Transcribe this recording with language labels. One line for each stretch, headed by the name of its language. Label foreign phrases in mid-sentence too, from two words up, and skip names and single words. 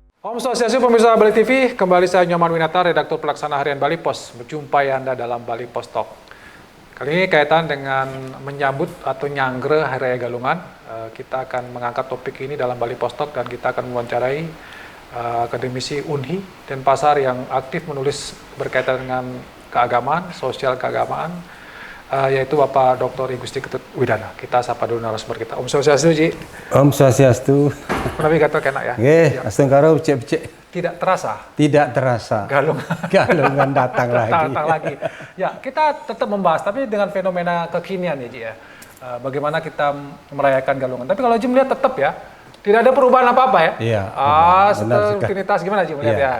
Sanskrit: Om Swastiastu
Indonesian: pemirsa Bali TV, kembali saya Nyoman Winata, redaktur pelaksana harian Bali Pos, menjumpai Anda dalam Bali Pos Talk. Kali ini kaitan dengan menyambut atau nyangre Hari Raya Galungan, kita akan mengangkat topik ini dalam Bali Pos Talk dan kita akan mewawancarai akademisi UNHI dan Pasar yang aktif menulis berkaitan dengan keagamaan, sosial keagamaan, yaitu Bapak Dr. I Gusti Ketut Widana. Kita sapa dulu narasumber kita.
Sanskrit: Om Swastiastu, Ji. Om Swastiastu.
Indonesian: Kenapa kata kena ya?
Balinese: Nggih, astengkaro becek-becek.
Indonesian: Tidak terasa. Tidak terasa. Galungan datang lagi. Datang lagi. Ya, kita tetap membahas, tapi dengan fenomena kekinian ya, Ji ya. Bagaimana kita merayakan Galungan. Tapi kalau Ji melihat tetap ya, tidak ada perubahan apa-apa ya? Iya. Setelah rutinitas gimana Ji melihat ya?